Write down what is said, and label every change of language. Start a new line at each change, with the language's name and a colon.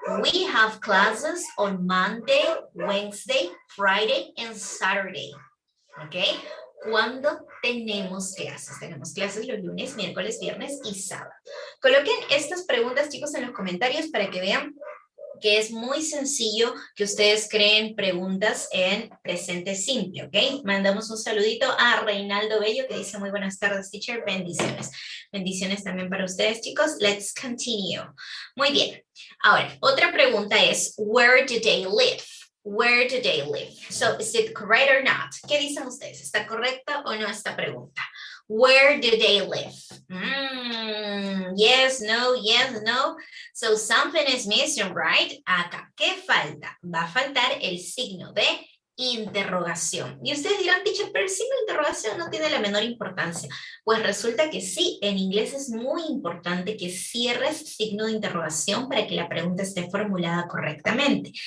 English: We have classes on Monday, Wednesday, Friday, and Saturday.
Spanish: ¿Ok? ¿Cuándo tenemos clases? Tenemos clases los lunes, miércoles, viernes y sábado. Coloquen estas preguntas, chicos, en los comentarios para que vean que es muy sencillo que ustedes creen preguntas en presente simple, ¿ok? Mandamos un saludito a Reinaldo Bello que dice muy buenas tardes, teacher, bendiciones. Bendiciones también para ustedes, chicos.
English: Let's continue.
Spanish: Muy bien. Ahora, otra pregunta es,
English: where do they live? Where do they live? So, is it correct or not?
Spanish: ¿Qué dicen ustedes? ¿Está correcta o no esta pregunta?
English: Where do they live? Yes, no. So, something is missing, right?
Spanish: Acá, ¿qué falta? Va a faltar el signo de interrogación. Y ustedes dirán, teacher, pero el signo de interrogación no tiene la menor importancia. Pues resulta que sí, en inglés es muy importante que cierres signo de interrogación para que la pregunta esté formulada correctamente.